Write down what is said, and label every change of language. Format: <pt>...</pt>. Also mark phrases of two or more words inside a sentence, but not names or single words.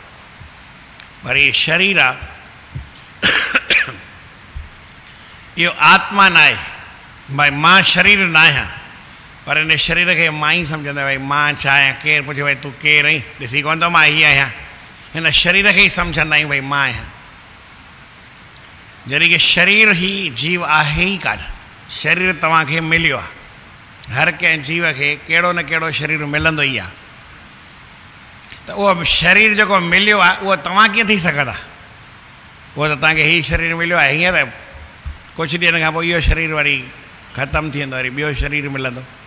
<sd>वरी शरीर आहे, इहो आत्मा न आहे। भाई मां शरीर न आहियां, पर इन शरीर खे मां ई सम्झंदा भाई मां छा आहियां। केरु पुछे भाई तूं केरु आहीं, ॾिसी कोन थो मां हीअ आहियां। हिन शरीर खे ई सम्झंदा आहियूं भाई मां आहियां। जॾहिं की शरीर ई जीव आहे ई कान। शरीर तव्हांखे मिलियो आहे। हर कंहिं जीव खे कहिड़ो न कहिड़ो शरीर मिलंदो ई आहे। त उहो शरीर जेको मिलियो आहे उहो तव्हां कीअं थी सघंदा। उहो त तव्हांखे हीउ शरीर मिलियो आहे, हींअर कुझु ॾींहंनि खां पोइ इहो शरीर वरी ख़तमु थी वेंदो, वरी ॿियो शरीर मिलंदो।</sd>